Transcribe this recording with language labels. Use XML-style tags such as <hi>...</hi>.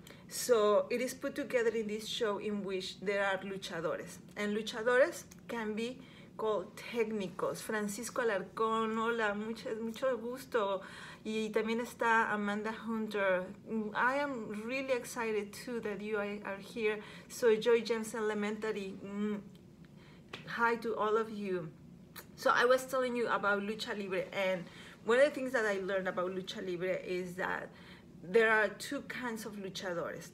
<en>So it is put together in this show in which there are luchadores, and luchadores can be called técnicos.</en> <es>Francisco Alarcón, hola, mucho gusto. Y también está Amanda Hunter.</es> <en>I am really excited too that you are here. So Joy James Elementary, hi to all of you. So I was telling you about lucha libre, and one of the things that I learned about lucha libre is that there are two kinds of luchadores.</en>